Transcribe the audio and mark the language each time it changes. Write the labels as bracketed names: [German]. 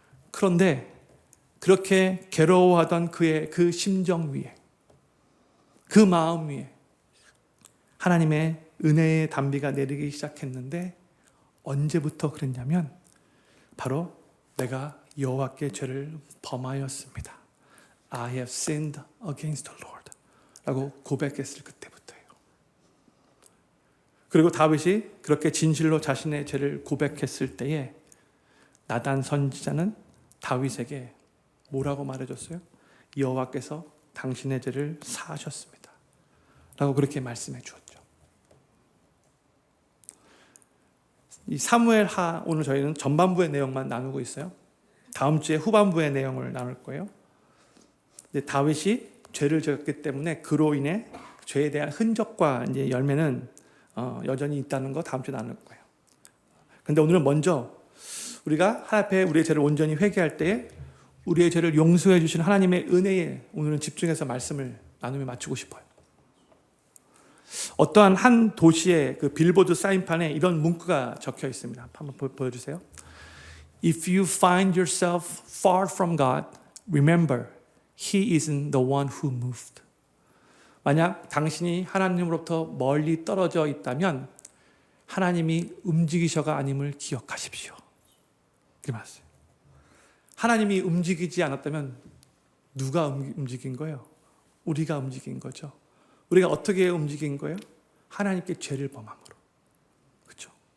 [Korean] 그런데 그렇게 괴로워하던 그의 그 심정 위에, 그 마음 위에 하나님의 은혜의 단비가 내리기 시작했는데 언제부터 그랬냐면 바로 내가 여호와께 죄를 범하였습니다. [English] I have sinned against the Lord [Korean] 라고 고백했을 그때부터예요. 그리고 다윗이 그렇게 진실로 자신의 죄를 고백했을 때에 나단 선지자는 다윗에게 뭐라고 말해줬어요? 여호와께서 당신의 죄를 사하셨습니다 라고 그렇게 말씀해 주었죠. 이 사무엘하 오늘 저희는 전반부의 내용만 나누고 있어요. 다음 주에 후반부의 내용을 나눌 거예요. 근데 다윗이 죄를 지었기 때문에 그로 인해 죄에 대한 흔적과 이제 열매는 여전히 있다는 거 다음 주에 나눌 거예요. 근데 오늘은 먼저 우리가 하나님 앞에 우리의 죄를 온전히 회개할 때에 우리의 죄를 용서해 주시는 하나님의 은혜에 오늘은 집중해서 말씀을 나누며 마치고 싶어요. 어떠한 한 도시의 그 빌보드 사인판에 이런 문구가 적혀 있습니다. 한번 보여주세요. [English] If you find yourself far from God, remember, He isn't the one who moved. [Korean] 만약 당신이 하나님으로부터 멀리 떨어져 있다면 하나님이 움직이셔가 아님을 기억하십시오. 이렇게 말했어요. 하나님이 움직이지 않았다면 누가 움직인 거예요? 우리가 움직인 거죠. 우리가 어떻게 움직인 거예요? 하나님께 죄를 범함으로. 그렇죠?